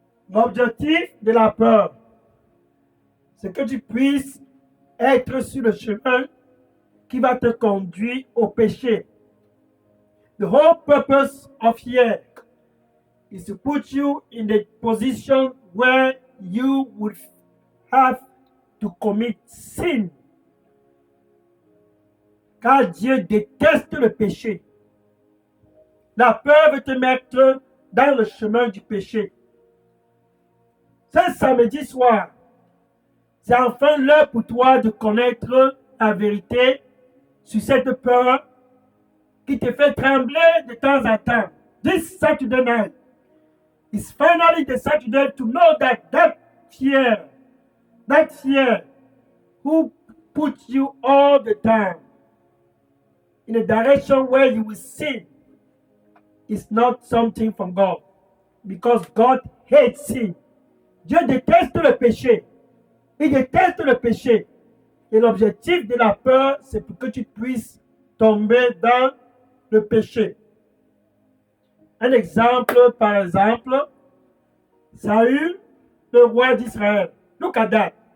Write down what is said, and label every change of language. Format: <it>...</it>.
<fr>L'objectif de la peur, c'est que tu puisses être sur le chemin qui va te conduire au péché.</fr> <en>The whole purpose of fear is to put you in the position where you would have to commit sin.</en> <fr>Car Dieu déteste le péché. La peur veut te mettre dans le chemin du péché. Ce samedi soir, c'est enfin l'heure pour toi de connaître la vérité sur cette peur qui te fait trembler de temps en temps.</fr> <en>This Saturday night is finally the Saturday to know that fear who puts you all the time in a direction where you will sin is not something from God, because God hates sin.</en> <fr>Dieu déteste le péché. Il déteste le péché. Et l'objectif de la peur, c'est pour que tu puisses tomber dans le péché. Un exemple, par exemple, Saül, le roi d'Israël.</fr> <en>Look at that.</en>